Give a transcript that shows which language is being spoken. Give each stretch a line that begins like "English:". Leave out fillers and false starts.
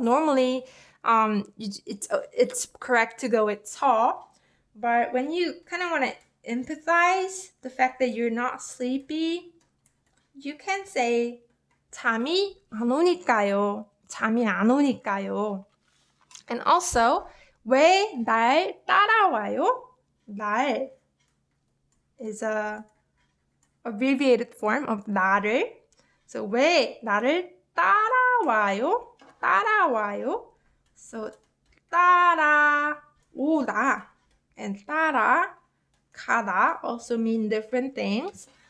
English: Normally, it's correct to go with 서. But when you kind of want to empathize the fact that you're not sleepy, you can say
Korean: 잠이 안 오니까요. 잠이 안 오니까요.
English: And also,
Korean: 왜 날 따라와요?
English: 날 is a abbreviated form of 나를.
Korean: So 왜 나를 따라와요? 따라와요.
English: So 따라오다 and 따라가다 also mean different things.